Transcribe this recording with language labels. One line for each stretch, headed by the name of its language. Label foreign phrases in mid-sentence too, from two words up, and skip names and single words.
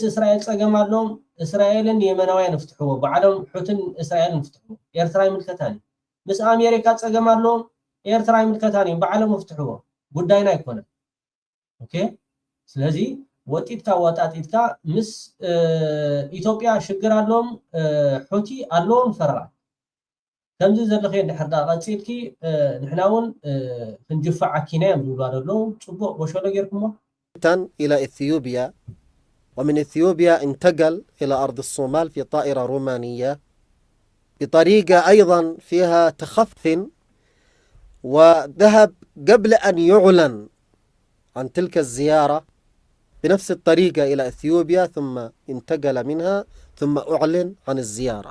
Tigrinya: እስራኤል ፀገም ኣሎም እስራኤልን የመናውያን ይፍትሕዎ ባዕሎም ሑትን እስራኤልን ይፍትሕዎ ኤርትራ ይምልከታኒ ምስ ኣሜሪካ ፀገም ኣሎም ኤርትራ ይምልከታኒ ባዕሎም ይፍትሕዎ ጉዳይና ኣይኮነን። ኦኬ ስለዚ ወጢትካ ወጣጢትካ ምስ ኢትዮጵያ ሽግር ኣሎም ሑቲ ኣሎም ፈርዓ ከምዚ ዘለኸ እንድሕር ዳ ቀፂልኪ ንሕና እውን ክንጅፋዕ ኣኪና እዮም ዝብሉ ኣለዉ ፅቡቅ ወሸሎ ጌርኩሞ
Arabic: إلى إثيوبيا، ومن إثيوبيا انتقل إلى أرض الصومال في طائرة رومانية بطريقة أيضا فيها تخف، وذهب قبل أن يعلن عن تلك الزيارة بنفس الطريقة إلى إثيوبيا، ثم انتقل منها ثم أعلن عن الزيارة.